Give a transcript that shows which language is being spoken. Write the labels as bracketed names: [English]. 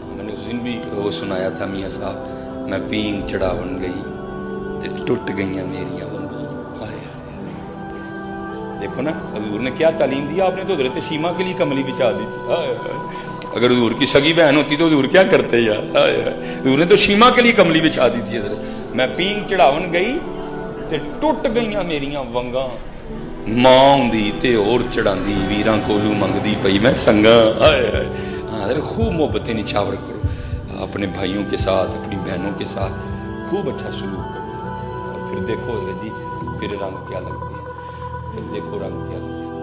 [Urdu] میں نے اس دن بھی وہ سنایا تھا میاں صاحب, [Punjabi] میں پینگ چڑھاون گئی تے ٹوٹ گئیاں میریاں ونگاں. [Urdu] دیکھو نا حضور نے کیا تعلیم دیا. آپ نے تو حضرت شیما کے لیے کملی بچھا دی تھی. اگر حضور کی سگی بہن ہوتی تو حضور کیا کرتے یار. حضور نے تو شیما کے لیے کملی بچھا دی تھی حضرت. [Punjabi] میں پینگ چڑھاون گئی تے ٹوٹ گئیاں میریاں ونگاں, ماں ہوندی تے اور چڑھاندی, ویراں کولوں منگدی پئی میں سنگاں. [Urdu] ہاں خوب محبتیں نچھاور کرو اپنے بھائیوں کے ساتھ, اپنی بہنوں کے ساتھ خوب اچھا سلوک کرو. اور پھر دیکھو حضرت جی, پھر رنگ کیا لگتے ہیں, پھر دیکھو رنگ کیا لگتے ہیں.